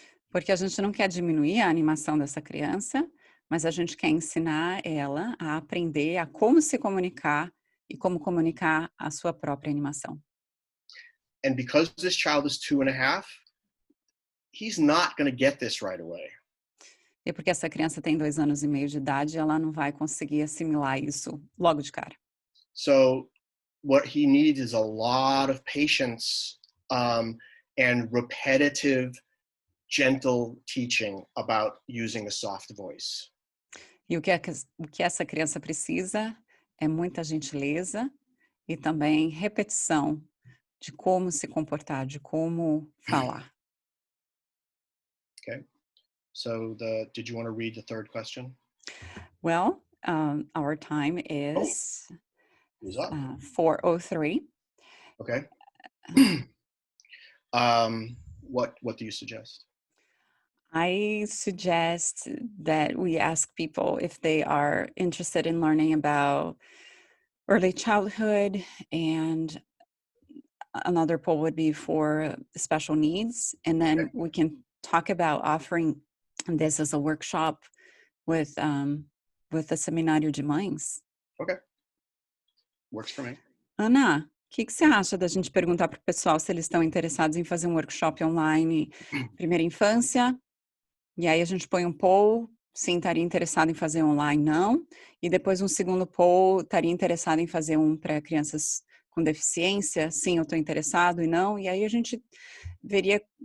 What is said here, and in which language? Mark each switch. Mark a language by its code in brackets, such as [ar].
[pt] Porque a gente não quer diminuir a animação dessa criança, mas a gente quer ensinar ela a aprender a como se comunicar e como comunicar a sua própria animação. [en] And because this child is 2.5, he's not going to get this right away. [pt] E porque essa criança tem 2 anos e meio de idade, ela não vai conseguir assimilar isso logo de cara. [en] So what he needs is a lot of patience and repetitive, gentle teaching about using a soft voice. [pt] E o que essa criança precisa é muita gentileza e também repetição de como se comportar, de como falar. [en] Okay. So did you want to read the third question? Well, our time is Who's up? 4:03. Okay. What do you suggest? I suggest that we ask people if they are interested in learning about early childhood, and another poll would be for special needs. And then we can talk about offering this as a workshop with a Seminário de Mães. Okay. Works for me. [pt] Ana, o que você acha da gente perguntar para o pessoal se eles estão interessados em fazer um workshop online, primeira infância? E aí a gente põe um poll, sim, estaria interessado em fazer online, não. E depois um segundo poll, estaria interessado em fazer um para crianças com deficiência, sim, eu estou interessado e não. E aí a gente veria